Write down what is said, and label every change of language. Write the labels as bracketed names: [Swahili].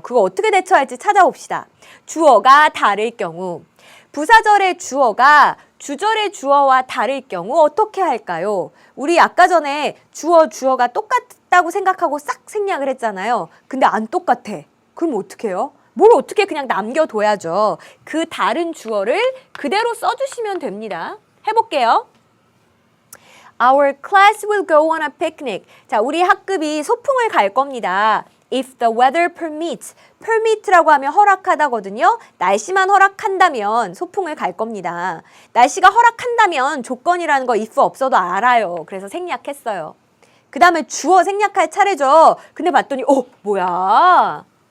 [Korean] 그거 어떻게 대처할지 찾아봅시다. 주어가 다를 경우, 부사절의 주어가 주절의 주어와 다를 경우 어떻게 할까요? 우리 아까 전에 주어가 똑같다고 생각하고 싹 생략을 했잖아요. 근데 안 똑같아. 그럼 어떻게 해요? 뭘 어떻게 그냥 남겨둬야죠. 그 다른 주어를 그대로 써주시면 됩니다. 해볼게요. [English] Our class will go on a picnic. [Korean] 자, 우리 학급이 소풍을 갈 겁니다. [English] If the weather permits. [Korean] permit라고 하면 허락하다거든요. 날씨만 허락한다면 소풍을 갈 겁니다. 날씨가 허락한다면 조건이라는 거 if 없어도 알아요. 그래서 생략했어요. 그 다음에 주어 생략할 차례죠. 근데 봤더니 뭐야.